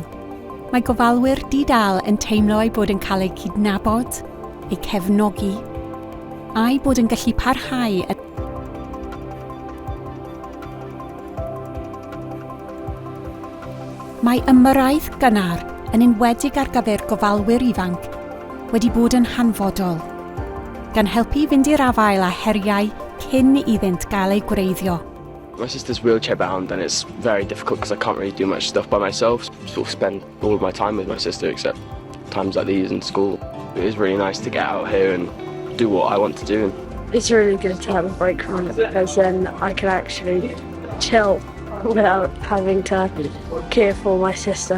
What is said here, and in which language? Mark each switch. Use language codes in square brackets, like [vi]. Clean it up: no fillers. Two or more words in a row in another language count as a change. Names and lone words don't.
[cy] Mae gofalwyr di-dâl yn teimlo eu bod yn cael eu cydnabod, eu cefnogi, a'i bod yn gallu parhau Mae ymyrraeth gynnar yn enwedig ar gyfer gofalwyr ifanc wedi bod yn hanfodol, gan helpu fynd i'r afael a heriau cyn iddynt gael eu gwreiddio. [en] My sister's wheelchair bound and it's very difficult because I can't really do much stuff by myself. Sort of spend all of my time with my sister except times like these in school. It is really nice to get out here and do what I want to do. It's really good to have a break from it because then I can actually chill without having to care for my sister.